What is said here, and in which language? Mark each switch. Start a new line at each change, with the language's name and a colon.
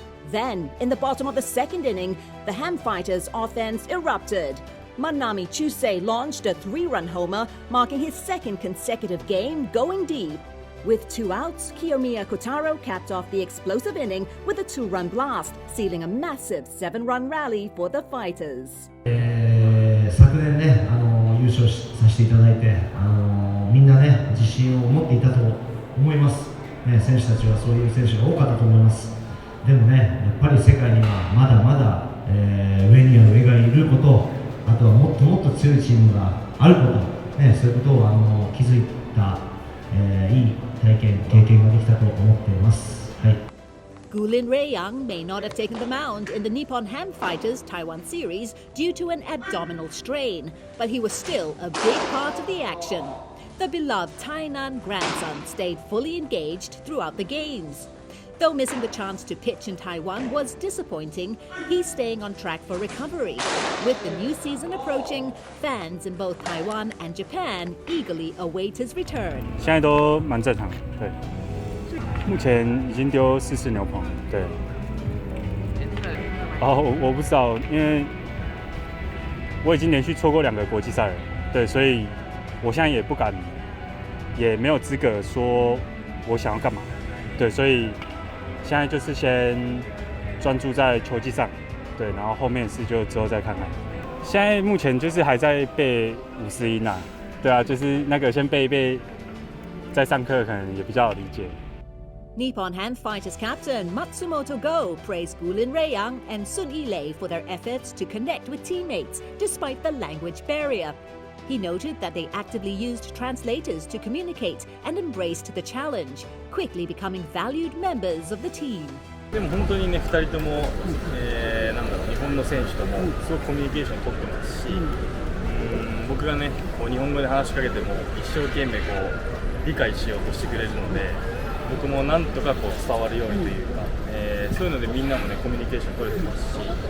English: Then, in the bottom of the second inning, the Ham Fighters' offense erupted. Mannami Chusei launched a 3-run homer, marking his second consecutive game going deep. With 2 outs, Kiyomiya Kotaro capped off the explosive inning with a 2-run blast, sealing a massive 7-run rally for the Fighters.
Japanese: 昨年ね、優勝させていただいて、みんなね、自信を持っていたと思います。ね、選手たちはそういう選手が多かったと思います。でもね、やっぱり世界にはまだまだ、上には上がいること、あとはもっともっと強いチームがあること、ね、そういうことを気づいた、いい経験ができたと思っています。はい。
English: Lin Ruei-yang may not have taken the mound in the Nippon-Ham Fighters Taiwan Series due to an abdominal strain, but he was still a big part of the action. The beloved Tainan grandson stayed fully engaged throughout the games. Though missing the chance to pitch in Taiwan was disappointing, he's staying on track for recovery. With the new season approaching, fans in both Taiwan and Japan eagerly await his return.
Chinese: 现在都蛮正常，对。目前已经丢4次牛棚，对。我不知道，因为我已经连续错过2个国际赛了，对，所以我现在也不敢，也没有资格说我想要干嘛，对，所以现在就是先专注在球技上，对，然后后面事就之后再看看。现在目前就是还在背50音啊，对啊，就是那个先背一背，在上课可能也比较好理解。
English: Nippon-Ham Fighters captain Matsumoto Go praised Lin Ruei-yang and Yi-lei for their efforts to connect with teammates despite the language barrier. He noted that they actively used translators to communicate and embraced the challenge, quickly becoming valued members of the team.
Japanese: でも本当にね、2人とも、日本の選手ともすごくコミュニケーションを取ってますし、僕がね、こう日本語で話しかけても一生懸命こう理解しようとしてくれるので、僕もなんとかこう伝わるようにというか、そういうのでみんなもねコミュニケーション取れてますし、